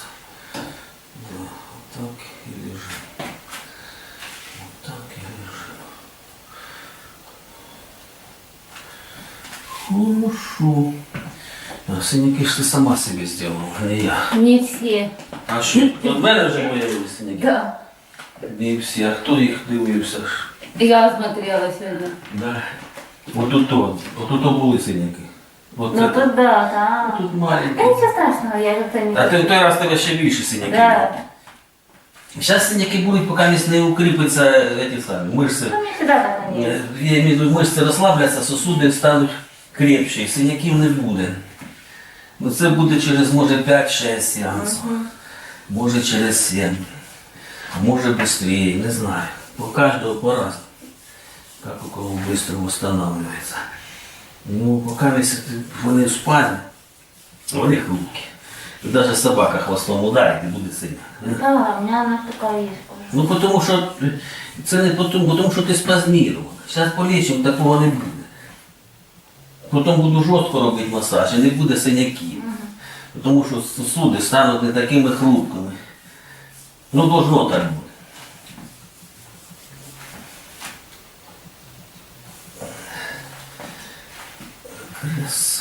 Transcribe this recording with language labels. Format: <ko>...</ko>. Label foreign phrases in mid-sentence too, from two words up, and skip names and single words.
<ru>Да, вот так и лежи. Вот так и лежи. Хорошо. А синяки ж ты сама себе сделала, а не я. Не все.</ru> <uk>А що? От мене вже появилися синяки?</uk> <ru>Да.</ru> <uk>Не всі. А хто їх дивився?</uk> <ru>Я смотрела сегодня. Да.</ru> <uk>Отут були синяки. От Ну це</uk> <ru>тут да, да.</ru> <uk>тут маленькі.</uk> <ru>Да ничего страшного, я это не...</ru> <uk>А ти в той раз тебе ще більше синяки.</uk> <ru>Да.</ru> <uk>Зараз синяки будуть, поки не укріпляться ці самі мишці. Ну,</uk> <ru>не всегда так они есть. Я имею в виду,</ru> <uk>мишці розслабляться, сосуди стануть крепші, і синяків не буде. Ну це буде через, може, 5-6 сеансів. Може через</uk> <ru>7. А може быстрее, не знаю. У каждого по-разному. Как у кого быстро восстанавливается.</ru> <uk>Ну, пока вони в спальні, вони хрупкі. Даже собака хвостом ударить і буде сильно.</uk> <ru>Да, у меня она такая есть.</ru> <uk>Ну, тому що це не тому, що ти спазмірована. Зараз полічимо, такого не буде. Потім буду жорстко робити масаж і не буде синяків. Тому що сосуди стануть не такими хрупкими. Ну, должно так бути. Краса.</uk>